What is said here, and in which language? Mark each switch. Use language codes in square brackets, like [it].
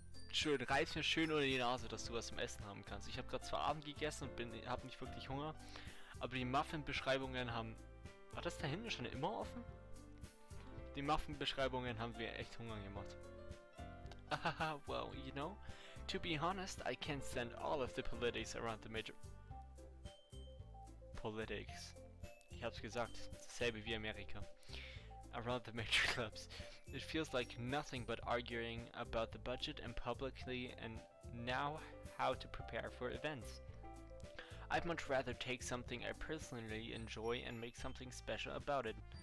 [de] Schön, reiß mir schön unter die Nase, dass du was zum Essen haben kannst. Ich habe gerade zwar Abend gegessen und habe nicht wirklich Hunger, aber die Muffin-Beschreibungen haben... War das da hinten schon immer offen? Die Muffin-Beschreibungen haben mir echt Hunger gemacht. [en] Ahaha, well, you know, to be honest, I can't stand all of the politics around the major... Politics. [de] Ich hab's gesagt, dasselbe wie Amerika. [en] Around the major clubs. It feels like nothing but arguing about the budget and publicly and now how to prepare for events. I'd much rather take something I personally enjoy and make something special about it.